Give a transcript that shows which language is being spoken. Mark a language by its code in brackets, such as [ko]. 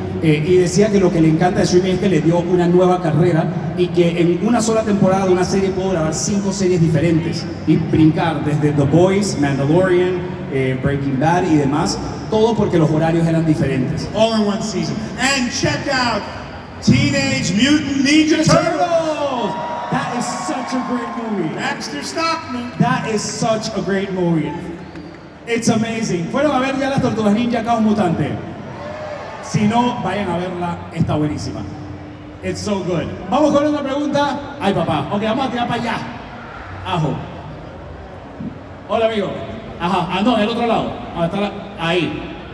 [es] Y decía que lo que le encanta de streaming es que le dio una nueva carrera y que en una sola temporada de una serie puedo grabar 5 series diferentes y brincar desde The Boys, Mandalorian, Breaking Bad y demás, todo porque los horarios eran diferentes. [en] All in one season. And check out Teenage Mutant Ninja Turtles! That is such a great movie. Baxter Stockman. That is such a great movie. It's amazing. [es] ¿Fueron a ver ya las Tortugas Ninja Caos Mutante? Si no, vayan a verla, está buenísima. [en] It's so good. [es] Vamos con otra pregunta. Ay, papá. Ok, vamos a tirar para allá. Ajo. Hola, amigo. Ajá, no, del otro lado. Ahí.